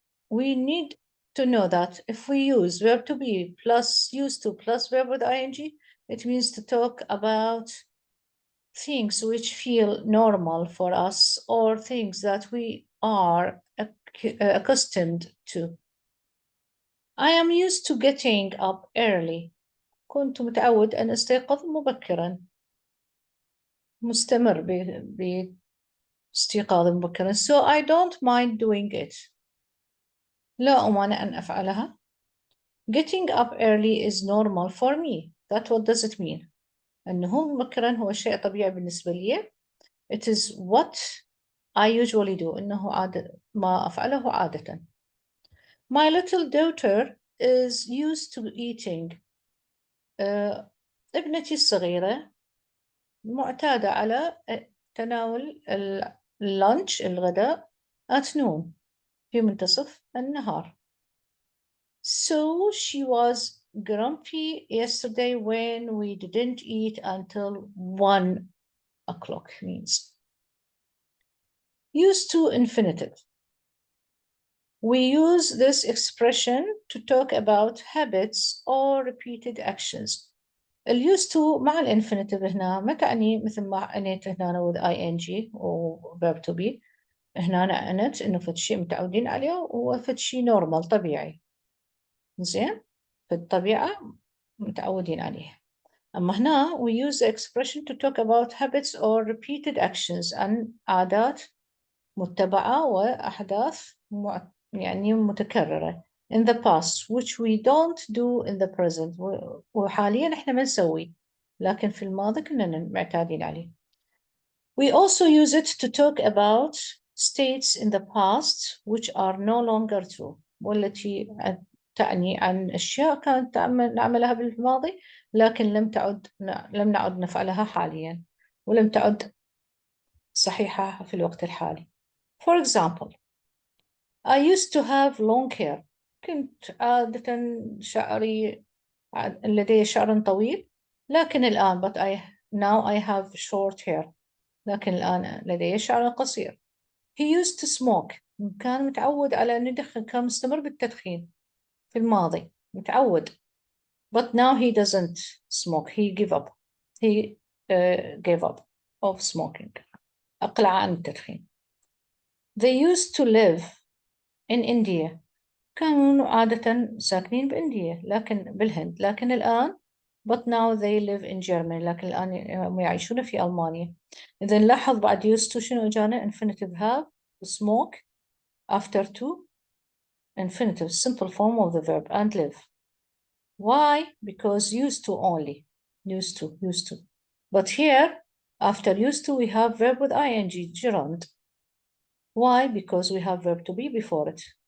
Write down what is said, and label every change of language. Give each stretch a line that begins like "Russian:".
English: We need to know that if we use verb to be plus used to plus verb with ing, it means to talk about things which feel normal for us or things that we are accustomed to. I am used to getting up early.
Arabic: كنت متعود أن أستيقظ مبكرا. مستمر باستيقاظ مبكرا.
English: So I don't mind doing it.
Arabic: لا أمانع أن أفعلها.
English: Getting up early is normal for me. That what does it mean?
Arabic: أنه مبكرا هو شيء طبيعي بالنسبة لي.
English: It is what I usually do.
Arabic: إنه عادة ما أفعله عادة.
English: My little daughter is used to eating.
Arabic: ابنتي الصغيرة معتادة على تناول اللانش الغداء
English: at noon
Arabic: في منتصف النهار.
English: So she was grumpy yesterday when we didn't eat until 1 o'clock means. Used to infinitive. We use this expression to talk about habits or repeated actions.
Arabic: used to مع الانفينيتيف هنا ما تعني مثل ما عنيت هنا
English: with ing
Arabic: و verb to be. هنا أنا عنت إنه فد شيء متعودين عليه وفد شيء normal طبيعي. زين؟ فالطبيعة متعودين عليه. أما هنا
English: we use the expression to talk about habits or repeated actions
Arabic: عن عادات متبعة وأحداث يعني متكررة
English: in the past which we don't do in the present.
Arabic: وحاليا احنا ما نسوي لكن في الماضي كنا معتادين عليه.
English: We also use it to talk about states in the past which are no longer true
Arabic: والتي تعني عن أشياء كانت نعملها بالماضي لكن لم نعد نفعلها حاليا ولم تعد صحيحة في الوقت الحالي.
English: For example, I used to have long hair.
Arabic: كنت عادة شعري لدي شعر طويل لكن الآن
English: now I have short hair.
Arabic: لكن الآن لدي شعر قصير.
English: He used to smoke.
Arabic: كان متعود على أن يدخن كان مستمر بالتدخين في الماضي متعود.
English: But now he doesn't smoke. He gave up. He gave up of smoking.
Arabic: أقلع عن التدخين.
English: They used to live in India.
Arabic: كانوا عادة ساكنين بإنديا بالهند لكن الآن
English: but now they live in Germany
Arabic: لكن الآن يعيشون في ألمانيا. إذا نلاحظ بعد used to شنو جانا infinitive have smoke
English: after to infinitive simple form of the verb and live. Why? Because used to only. Used to. But here after used to we have verb with ing gerund. Why? Because we have verb to be before it.